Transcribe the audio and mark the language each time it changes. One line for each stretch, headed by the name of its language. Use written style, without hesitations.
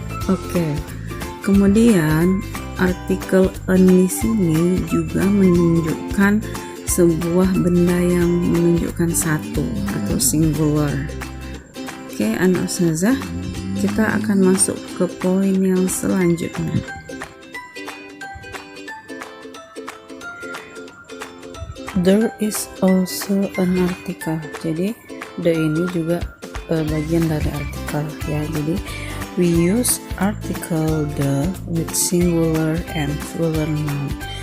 Indonesian: Oke. Kemudian artikel an di sini juga menunjukkan sebuah benda yang menunjukkan satu atau singular. Oke, anak ustazah, kita akan masuk ke poin yang selanjutnya.
English: There is also an article.
Indonesian: Jadi the ini juga bagian dari artikel ya.
English: Jadi we use article the with singular and plural noun.